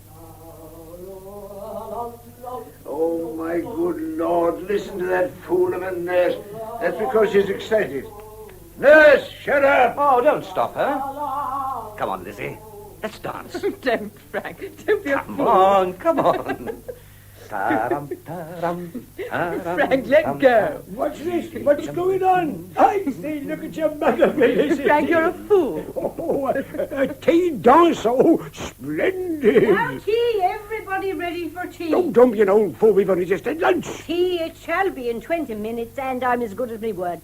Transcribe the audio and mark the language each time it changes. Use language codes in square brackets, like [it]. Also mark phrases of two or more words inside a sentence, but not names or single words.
[en] Oh, my good Lord, listen to that fool of a nurse. That's because she's excited. Nurse, shut up! Oh, don't stop her. Come on, Lizzie. Let's dance. Don't, Frank. Don't be a Come fool. on, come on. Ta-ram, ta-ram, ta-ram, Frank, let tam, go. What's this? What's going on? I say, look at your mother, Felicity. Frank, you're a fool. Oh, a tea dance. Oh, splendid. Now tea, everybody ready for tea. Oh, don't be an old fool. We've only just had lunch. Tea it shall be in 20 minutes, and I'm as good as my word.